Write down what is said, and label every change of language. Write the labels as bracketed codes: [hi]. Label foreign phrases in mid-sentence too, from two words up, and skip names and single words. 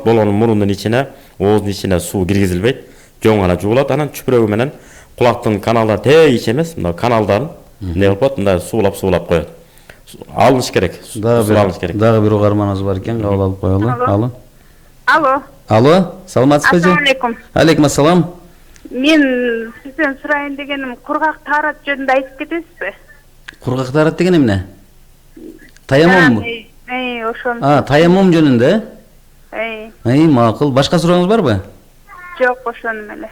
[ky] Болгону мурунун ичине, ооздун ичине суу киргизилбейт. Жоң гана жуулат. Анан чүпүрөгү менен кулактын каналдары тээ ич эмес, мына каналдарын эмне кылып коет, мындай суулап коет. Алыныш керек. Дагы бир угарманыбыз бар экен, кабыл алып коелу. Алло, саламатсызбы? [ar] السلام عليكم. عليكم السلام. [ky] Мен сизден сурайын дегеним, кургак таарат жөнүндө айтып кетесизби? Кургак таарат деген эмне? Таяммумбу? Ошону. Таяммум жөнүндө? Макул. Башка сурооңуз барбы? Жок, ошону эле.